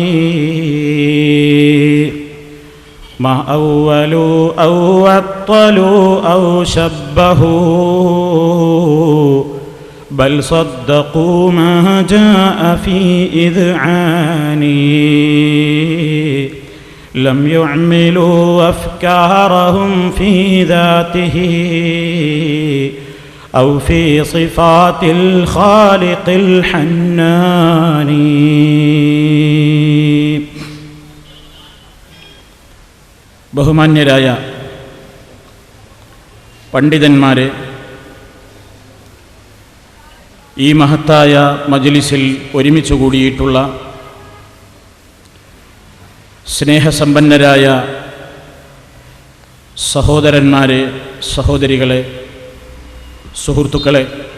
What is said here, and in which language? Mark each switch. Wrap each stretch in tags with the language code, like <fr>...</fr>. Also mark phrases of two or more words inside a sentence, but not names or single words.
<ar>ما أولوا أو عطلوا أو شبهوا بل صدقوا ما جاء في إذعاني. لم يعملوا أفكارهم في ذاته أو في صفات الخالق الحنان.</ar> <ml>ബഹുമാന്യരായ പണ്ഡിതന്മാരെ, ഈ മഹത്തായ മജ്ലിസിൽ ഒരുമിച്ച് കൂടിയിട്ടുള്ള സ്നേഹസമ്പന്നരായ സഹോദരന്മാരെ, സഹോദരികളെ, സുഹൃത്തുക്കളെ,</ml>